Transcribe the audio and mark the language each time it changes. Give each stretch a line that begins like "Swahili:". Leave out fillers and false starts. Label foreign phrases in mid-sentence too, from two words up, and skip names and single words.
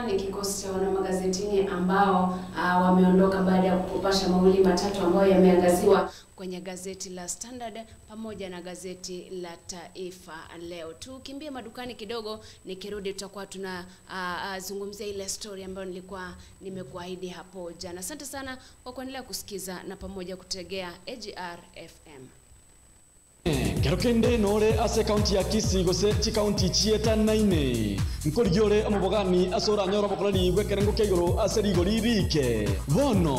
Swahili: Ni kikosi cha wana magazetini ambao wameondoka baada ya kupasha mawili matatu ambayo yameangaziwa kwenye gazeti la Standard pamoja na gazeti la Taifa Leo. Tukimbie madukani kidogo, nikirudi tutakuwa tunazungumzia ile story ambayo nilikuwa nimekuahidi hapo jana. Asante sana kwa kuendelea kusikiza na pamoja kutegea AGR FM.
Gusii: Kerokende nore ase county ya Kisii gose chi county chieta naine nkorigiore amubogani asora nyora bokorari gwekerengo keigoro ase rigori rike bono